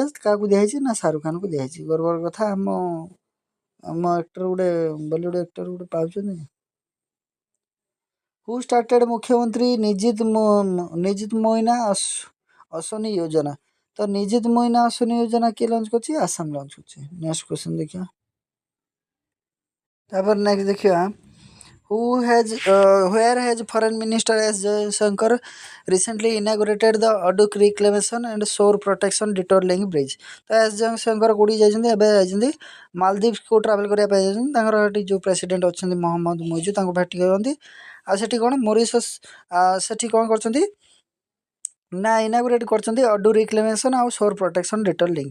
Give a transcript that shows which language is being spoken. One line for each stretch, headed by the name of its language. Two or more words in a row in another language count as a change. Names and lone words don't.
Odia: କାହାକୁ ଦିଆହେଇଛି ନା ଶାହରୁଖ ଖାନକୁ ଦିଆହେଇଛି। ଗର୍ବର କଥା, ଆମ ଆକ୍ଟର ଗୋଟେ
English: Bollywood actor
Odia: ଗୋଟେ ପାଉଛନ୍ତି।
English: who started ମୁଖ୍ୟମନ୍ତ୍ରୀ ନିଜିତ ମୋଇନା ଅଶ୍ୱିନୀ ଯୋଜନା?
Odia: ତ ନିଜିତ ମୋଇନା ଅଶ୍ୱିନୀ ଯୋଜନା କିଏ ଲଞ୍ଚ କରିଛି? ଆସାମ ଲଞ୍ଚ କରିଛି।
English: next question
Odia: ଦେଖିବା, ତାପରେ ନେକ୍ସଟ ଦେଖିବା,
English: where has Foreign Minister S. Jaishankar recently inaugurated the Aduk Reclamation and Shore Protection Detour Link Bridge?
Odia: ତ ଏସ୍ ଜୟଶଙ୍କର କେଉଁଠି ଯାଇଛନ୍ତି? ଏବେ ଯାଇଛନ୍ତି ମାଲଦୀପକୁ ଟ୍ରାଭେଲ୍ କରିବା ପାଇଁ ଯାଇଛନ୍ତି। ତାଙ୍କର ଏଠି ଯେଉଁ ପ୍ରେସିଡେଣ୍ଟ ଅଛନ୍ତି ମହମ୍ମଦ ମୁଇଜୁ ତାଙ୍କୁ ଭେଟିଛନ୍ତି। ଆଉ ସେଠି କ'ଣ ମରିସସ୍ ସେଠି କ'ଣ କରିଛନ୍ତି ନା ଇନାଗୁରେଟ୍ କରିଛନ୍ତି ଅଡୁ ରିକ୍ଲେମେସନ୍ ଆଉ ସୋର୍ ପ୍ରୋଟେକ୍ସନ୍ ଡେଟୋର୍ ଲିଙ୍କ୍।